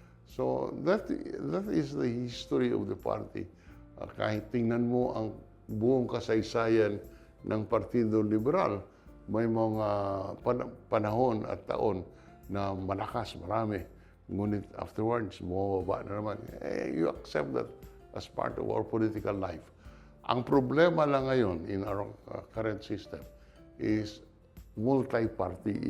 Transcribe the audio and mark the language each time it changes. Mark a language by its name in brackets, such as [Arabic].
[English] So, that is the history of the party. [Filipino] Kahit tingnan mo ang buong kasaysayan ng Partido Liberal, may mga panahon at taon na malakas, marami. Ngunit afterwards, bumababa na naman. [English] You accept that as part of our political life. [Filipino] Ang problema lang ngayon [English] in our current system is multi-party.